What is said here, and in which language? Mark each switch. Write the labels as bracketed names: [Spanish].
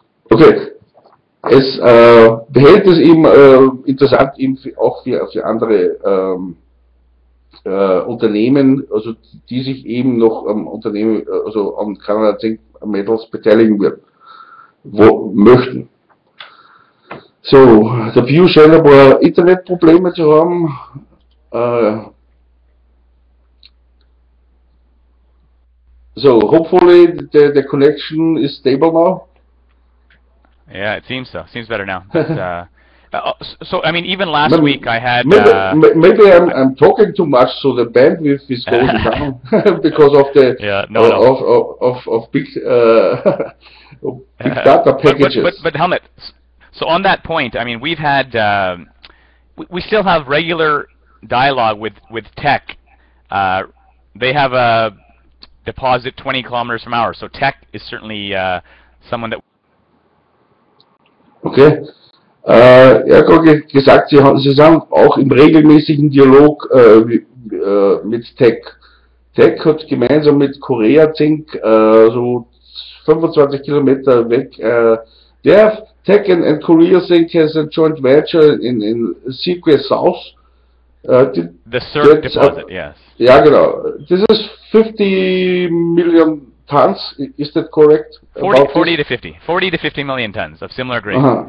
[German] Okay, es behält es eben interessant eben auch für andere Unternehmen, also die sich eben noch am Unternehmen, also am Canada Zinc Metals beteiligen möchten. So, der Peeyush scheint ein paar Internetprobleme zu haben. [English] So, hopefully the connection is stable now. Yeah, it seems so. Seems better now. But, so, I mean, even last week I had... Maybe I'm talking too much, so the bandwidth is going down because of the of big big data packages. But Helmut, so on that point, I mean, we've had we still have regular dialogue with Teck. They have a deposit 20 kilometers from ours, so Teck is certainly someone that... Okay. [German] Er hat gerade gesagt, Sie sind auch im regelmäßigen Dialog mit Teck. Teck hat gemeinsam mit Korea Zink so 25 Kilometer weg. [English] Teck and Korea Zink has a joint venture in CZX.V. The CERT deposit, yes. [German] Ja, genau. [English] This is 50 million tons, is that correct? 40 to 50 million tons of similar grade.